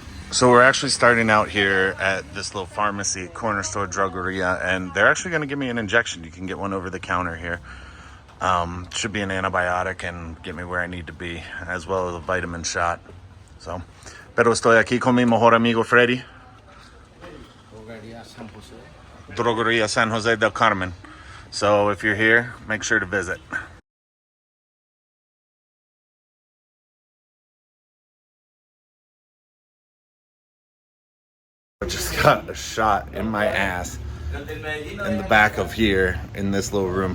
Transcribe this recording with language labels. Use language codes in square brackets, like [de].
[en] So we're actually starting out here at this little pharmacy, corner store drogeria, and they're actually going to give me an injection. You can get one over the counter here. Should be an antibiotic and get me where I need to be, as well as a vitamin shot. [es] So, pero estoy aquí con mi mejor amigo Freddy. Drogeria San Jose del Carmen. [en] So if you're here, make sure to visit. I just got a shot in my ass in the back of here in this little room.